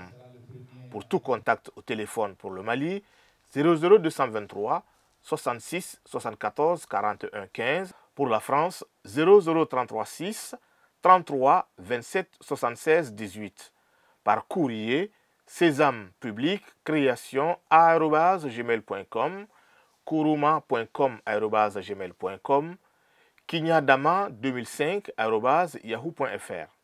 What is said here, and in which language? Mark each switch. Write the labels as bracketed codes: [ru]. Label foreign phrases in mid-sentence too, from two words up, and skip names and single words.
[fr] Pour tout contact au téléphone pour le Mali, 00223 66 74 41 15. Pour la France, 00336 33 27 76 18. Par courrier, Sésame Public Création @gmail.com, kuruma.com@gmail.com, kinyadama2005 @yahoo.fr.